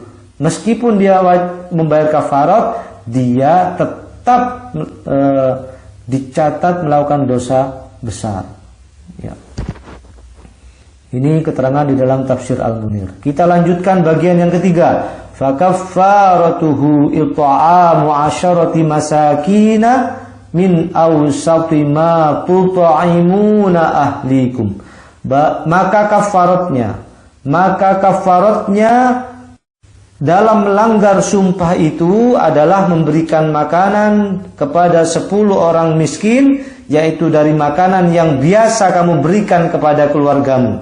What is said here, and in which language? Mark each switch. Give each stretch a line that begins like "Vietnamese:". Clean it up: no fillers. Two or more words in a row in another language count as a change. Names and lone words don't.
Indonesian: Meskipun dia wajib membayar kafarat, dia tetap dicatat melakukan dosa besar. Ya. Ini keterangan di dalam tafsir Al-Munir. Kita lanjutkan bagian yang ketiga.
Arabic: فكفارته إطعام عشرة مساكين من أوسط ما تطعمون أهليكم.
Indonesian: Maka kafaratnya dalam melanggar sumpah itu adalah memberikan makanan kepada 10 orang miskin, yaitu dari makanan yang biasa kamu berikan kepada keluargamu.